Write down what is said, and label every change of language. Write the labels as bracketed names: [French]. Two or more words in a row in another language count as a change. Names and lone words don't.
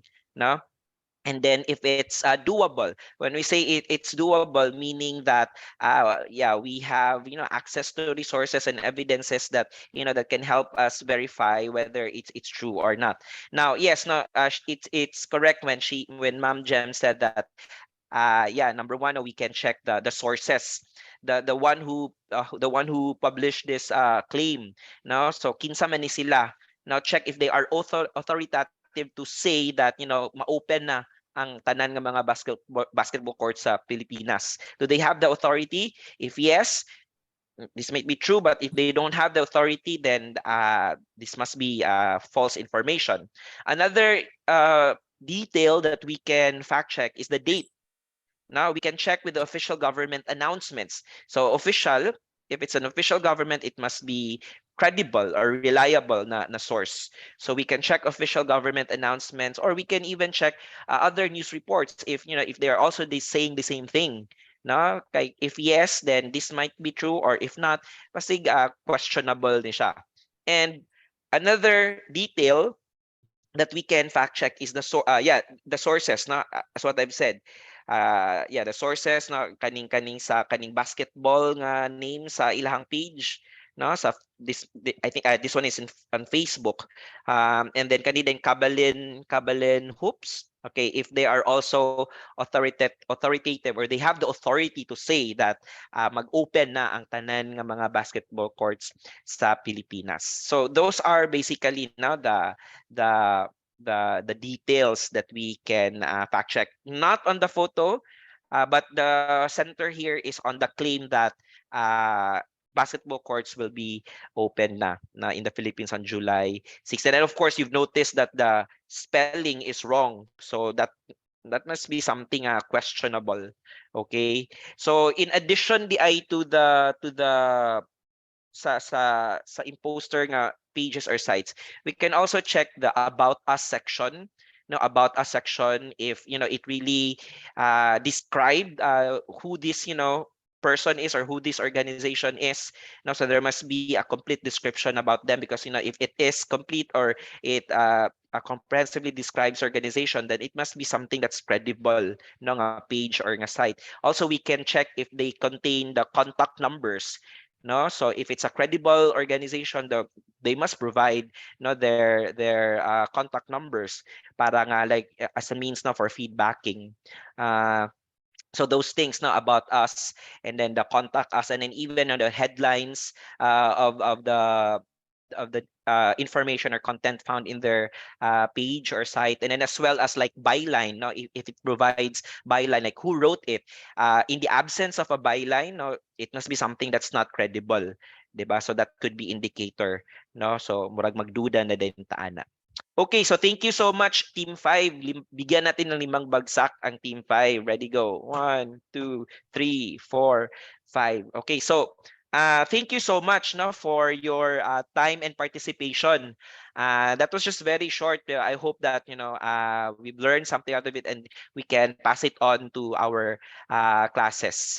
[English] And then if it's doable, when we say it's doable, meaning that we have access to resources and evidences that that can help us verify whether it's true or not. Now yes, it's correct when Ma'am Jem said that number one, we can check the sources, the one who published this claim. [Cebuano] So kinsa man ni sila. [English] Now check if they are authoritative to say that [Cebuano] ma-open na ang tanan ng mga basketball courts sa Pilipinas. [English] Do they have the authority? If yes, this might be true, but if they don't have the authority, then this must be false information. Another detail that we can fact check is the date. Now we can check with the official government announcements. So official, if it's an official government, it must be credible or reliable na source. So we can check official government announcements, or we can even check other news reports if they are also saying the same thing. If yes, then this might be true, or if not, [Cebuano] kasi questionable ni siya. [English] And another detail that we can fact check is the sources, as what I've said. The sources [Cebuano] kaning sa kaning [English] basketball [Cebuano] nga name sa ilahang page, sa [English] I think this one is on Facebook, and then kanina Kabalin Hoops. Okay, if they are also authoritative, or they have the authority to say that [Cebuano] mag-open na ang tanan nga mga basketball courts sa Pilipinas. [English] So those are basically the details that we can fact check. Not on the photo, but the center here is on the claim that basketball courts will be open na in the Philippines on July 6. And of course, you've noticed that the spelling is wrong. So that must be something questionable. Okay. So in addition to the sa imposter nga pages or sites, we can also check the about us section. About us section, if it really described who this person is, or who this organization is. So there must be a complete description about them, because if it is complete, or it comprehensively describes organization, then it must be something that's credible, [Cebuano] nga page or nga site. [English] Also, we can check if they contain the contact numbers. So if it's a credible organization, they must provide their contact numbers para nga like as a means for feedbacking. So those things about us, and then the contact us, and then even the headlines of the the information or content found in their page or site, and then as well as like byline, no, if it provides byline, like who wrote it. In the absence of a byline, no, it must be something that's not credible, diba? So that could be indicator, no? [Cebuano] So murag magduda na din taana. [English] Okay, so thank you so much, Team 5. [Filipino] Bigyan natin ng 5 bagsak ang Team 5. [English] Ready, go. 1, 2, 3, 4, 5. Okay, so thank you so much, no, for your time and participation. That was just very short. I hope that, you know, we've learned something out of it and we can pass it on to our classes.